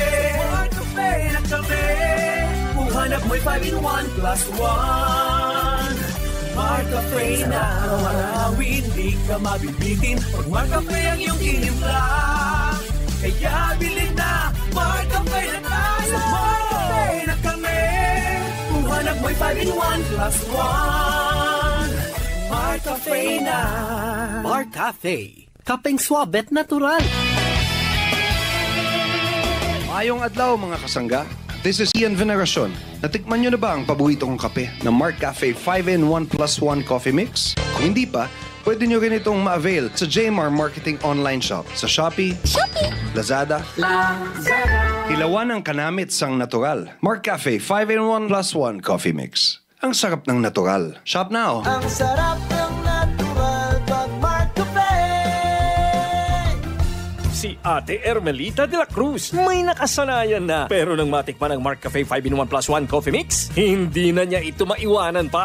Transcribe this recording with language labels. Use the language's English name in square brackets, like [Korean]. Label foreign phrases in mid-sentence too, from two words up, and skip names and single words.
[Filipino] Mar Cafe na kami, kung hanap mo'y 5-in-1 plus 1. Mar Cafe na, araw-araw hindi ka mabibitin. Pag Mar Cafe ang iyong tinimpla, kaya bilhin na, Mar Cafe na tayo. Sa Mar Cafe na kami, kung hanap mo'y 5-in-1 plus 1. Mar Cafe na. Mar Cafe, kapeng swabet natural. [Hiligaynon] Mayong adlaw mga kasangga. [English] This is Ian Veneracion. [Filipino] Natikman nyo na ba ang paborito kong kape na Mar Cafe 5-in-1 plus 1 coffee mix? Kung hindi pa, pwede nyo rin itong ma-avail sa Jmar Marketing Online Shop sa Shopee, Lazada, [Hiligaynon] Hilawan ang kanamit sang natural. [Filipino] Mar Cafe 5-in-1 plus 1 coffee mix. Ang sarap ng natural. [English] Shop now! [Filipino] Ang sarap ng natural pag Mar Cafe. Si Ate Ermelita de la Cruz may nakasanayan na. Pero nang matikman ang Mar Cafe 5-in-1 plus 1 coffee mix, hindi na niya ito maiwanan pa.